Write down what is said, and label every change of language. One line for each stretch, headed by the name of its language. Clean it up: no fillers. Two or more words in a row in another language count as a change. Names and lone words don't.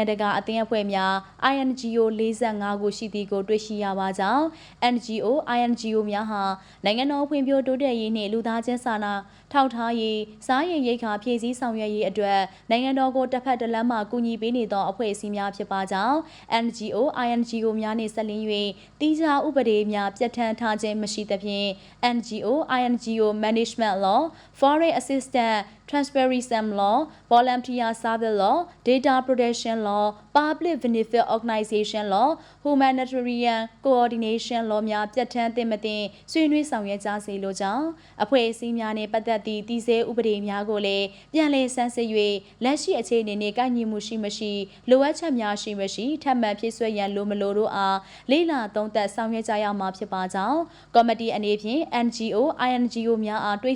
Burmese: တကာအသင်းအဖွဲ့များ INGO 45ခုရှိသည်ကိုတွေ့ရှိရပါကြောင်း NGO INGO များဟာနိုင်ငံတော်ဖွံ့ဖြိုးတိုးတက်ရေးနှင့်လူသားချင်းစာနာထောက်ထားရေးစားရည်ရိက္ခာဖြည့်ဆည်းဆောင်ရွက်ရေးအတွက်နိုင်ငံတော်ကိုတစ်ဖက်တစ်လမ်းမှကူညီပေးနေသောအဖွဲ့အစည်းများဖြစ်ပါကြောင်း NGO INGO များ နှင့်ဆက်လင်း၍တိကျဥပဒေများပြဋ္ဌာန်းထားခြင်းမရှိသဖြင့်
English: NGO INGO Management Law Foreign Assistance Transparency Law, Volunteer Service Law, Data Protection Law, Public Benefit Organization Law, Humanitarian Coordination Law
Burmese: များပြဋ္ဌာန်းသင့်မသင့်ဆွေးနွေးဆောင်ရွက်ကြစေလို ကြောင်းအဖွဲ့အစည်းများနှင့်ပတ်သက်သည့်တည်ဆဲဥပဒေများကိုလည်းပြန်လည်ဆန်းစစ်၍လက်ရှိအခြေအနေနှင့်ကိုက်ညီမှုရှိမရှိလိုအပ်ချက်များရှိမရှိထ ပ်မံဖြည့်ဆွဲရန်လိုမလိုတို့အားလေးလာသုံးသပ်ဆောင်ရွက်ကြရမှာဖြစ်ပါကြောင်းကော်မတီအနေဖြင့် NGO INGO များအားတွဲ